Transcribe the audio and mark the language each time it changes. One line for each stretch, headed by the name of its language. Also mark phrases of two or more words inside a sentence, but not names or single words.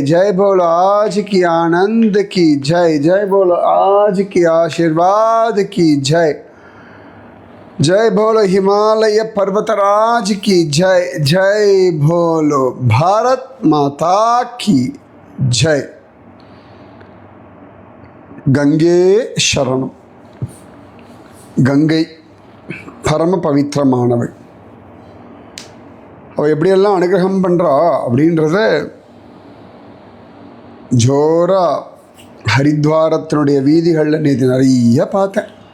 Hindi: जय बोलो आज की आनंद की जय। जय बोलो आज की आशीर्वाद की जय। जय बोलो हिमालय पर्वतराज की जय। जय बोलो भारत माता की जय।
Tamil: கங்கே சரணம். கங்கை பரம பவித்திரமானவள். அவள் எப்படியெல்லாம் அனுகிரகம் பண்ணுறா அப்படின்றத ஜோரா ஹரித்வாரத்தினுடைய வீதிகளில் நேற்று நிறைய பார்த்தேன்.